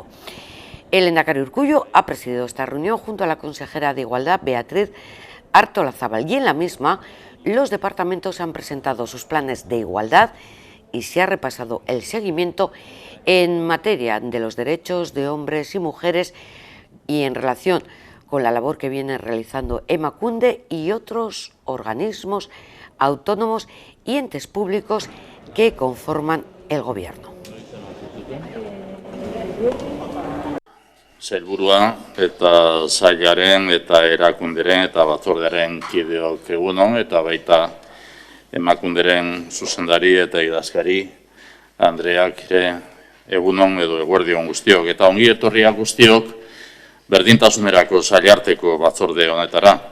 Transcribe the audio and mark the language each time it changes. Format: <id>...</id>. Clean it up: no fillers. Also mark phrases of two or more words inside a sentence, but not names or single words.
<es>El Lehendakari Urkullu ha presidido esta reunión junto a la consejera de Igualdad, Beatriz Artolazabal, y en la misma los departamentos han presentado sus planes de igualdad y se ha repasado el seguimiento en materia de los derechos de hombres y mujeres y en relación con la labor que viene realizando Emakunde y otros organismos autónomos y entes públicos que conforman el gobierno.</es> <eu>Sailburua eta sailaren eta erakunderen eta batzordearen kideok egunon eta baita Emakunderen zuzendari eta idazkari Andreak ere egunon edo eguerdion guztiok eta ongi etorriak guztiok berdintasunerako sailarteko batzorde honetara.</eu>